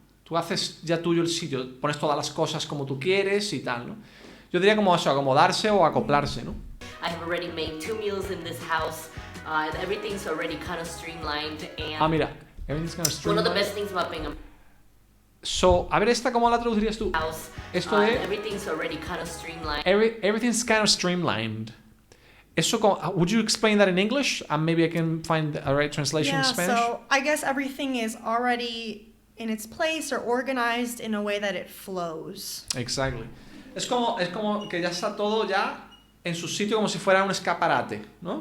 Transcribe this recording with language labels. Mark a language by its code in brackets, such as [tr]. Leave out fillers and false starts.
[es] Tú haces ya tuyo el sitio, pones todas las cosas como tú quieres y tal, ¿no? Yo diría como eso, acomodarse o acoplarse, ¿no? [en] I have already made 2 meals in this house. Everything's already kind of streamlined. And [es] mira, [en] everything's kind of streamlined. One of the best things about being a [es] So, a ver, ¿esta cómo la traducirías tú? [en] house, [es] Esto de... [en] everything's already kind of streamlined. Everything's kind of streamlined. Eso, would you explain that in English? And maybe I can find a right translation in Spanish. So I guess everything is already in its place or organized in a way that it flows. Exactly. [es] Es como que ya está todo ya en su sitio como si fuera un escaparate, ¿no?